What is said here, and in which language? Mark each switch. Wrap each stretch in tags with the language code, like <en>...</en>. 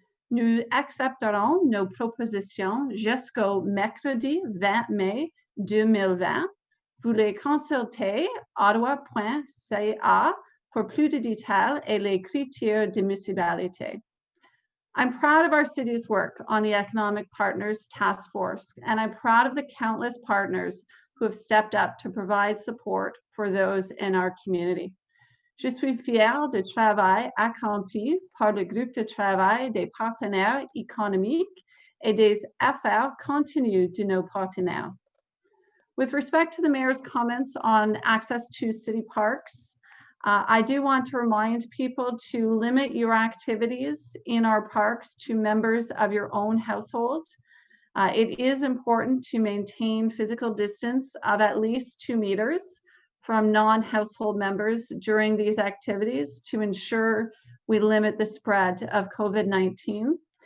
<fr>Nous accepterons nos propositions jusqu'au mercredi 20 mai 2020. Vous les consultez ottawa.ca pour plus de détails et les critères d'admissibilité.</fr> <en>I'm proud of our city's work on the Economic Partners Task Force, and I'm proud of the countless partners who have stepped up to provide support for those in our community.</en> <fr>Je suis fière du travail accompli par le groupe de travail des partenaires économiques et des affaires continues de nos partenaires.</fr> <en>With respect to the mayor's comments on access to city parks, I do want to remind people to limit your activities in our parks to members of your own household. It is important to maintain physical distance of at least 2 meters from non-household members during these activities to ensure we limit the spread of COVID-19.</en>